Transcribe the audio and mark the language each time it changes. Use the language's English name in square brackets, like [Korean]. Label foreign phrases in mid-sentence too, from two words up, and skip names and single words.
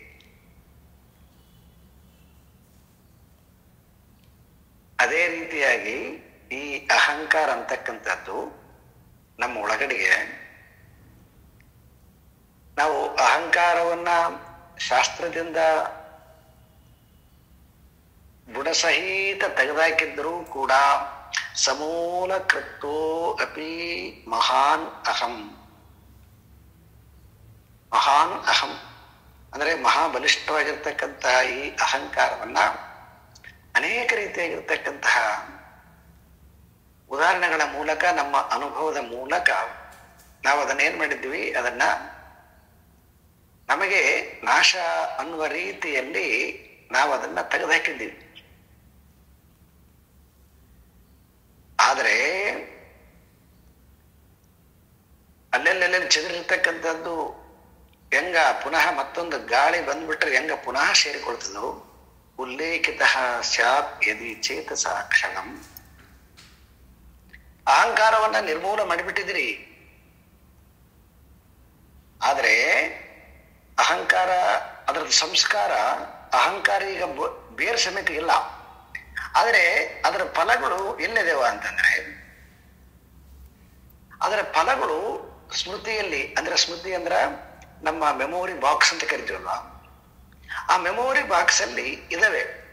[Kannada] ಅದೇ ರೀತಿಯಾಗಿ ಈ ಅಹಂಕಾರ ಅಂತಕ್ಕಂಥದ್ದು ನಮ್ಮ ಒಳಗಡೆಗೆ, ನಾವು ಅಹಂಕಾರವನ್ನ ಶಾಸ್ತ್ರದಿಂದ ಬುಡಸಹಿತ ತೆಗೆದಾಕಿದ್ರೂ ಕೂಡ [Sanskrit] ಸಮೂಲ ಕೃತ್ತೋ ಅಪಿ ಮಹಾನ್ ಅಹಂ. ಮಹಾನ್ ಅಹಂ [Kannada] ಅಂದ್ರೆ ಮಹಾಬಲಿಷ್ಠವಾಗಿರ್ತಕ್ಕಂತಹ ಈ ಅಹಂಕಾರವನ್ನ ಅನೇಕ ರೀತಿಯಾಗಿರ್ತಕ್ಕಂತಹ ಉದಾಹರಣೆಗಳ ಮೂಲಕ, ನಮ್ಮ ಅನುಭವದ ಮೂಲಕ ನಾವು ಅದನ್ನೇನ್ ಮಾಡಿದ್ವಿ, ಅದನ್ನ ನಮಗೆ ನಾಶ ಅನ್ನುವ ರೀತಿಯಲ್ಲಿ ನಾವು ಅದನ್ನ ತೆಗೆದುಹಾಕಿದ್ದೀವಿ. ಆದರೆ ಅಲ್ಲೆಲ್ಲೆಲ್ಲಿ ಚೆದರಿರ್ತಕ್ಕಂಥದ್ದು ಹೆಂಗ ಪುನಃ ಮತ್ತೊಂದು ಗಾಳಿ ಬಂದ್ಬಿಟ್ರೆ ಹೆಂಗ ಪುನಃ ಸೇರಿಕೊಳ್ತದೋ, ಉಲ್ಲೇಖಿತ [Sanskrit] ಸ್ಯಾತ್ ಯದಿ ಚೇತಸ ಕ್ಷಣಂ. [Kannada] ಅಹಂಕಾರವನ್ನ ನಿರ್ಮೂಲ ಮಾಡಿಬಿಟ್ಟಿದ್ರಿ, ಆದ್ರೆ ಅಹಂಕಾರ ಅದರ ಸಂಸ್ಕಾರ ಅಹಂಕಾರ ಈಗ ಬೇರೆ ಸಮೇತ ಇಲ್ಲ. ಆದರೆ ಅದರ ಫಲಗಳು ಎಲ್ಲಿದೆವ ಅಂತಂದ್ರೆ, ಅದರ ಫಲಗಳು ಸ್ಮೃತಿಯಲ್ಲಿ, ಅಂದ್ರೆ ಸ್ಮೃತಿ ಅಂದ್ರ ನಮ್ಮ [English] memory box [Kannada] ಅಂತ ಕರಿತೀವಲ್ಲ, ಆ [English] memory box [Kannada] ಅಲ್ಲಿ ಇದಾವೆ.